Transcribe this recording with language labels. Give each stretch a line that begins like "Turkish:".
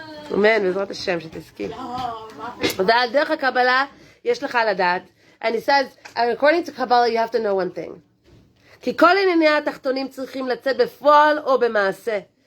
Hebrew: Amen, בעזרת השם שתזכי. ודעת דרך הקבלה יש לך לדעת.
English: And he says, according to Kabbalah, you have to know one thing.
Hebrew: כי כל ענייני התחתונים צריכים לצאת בפועל או במעשה.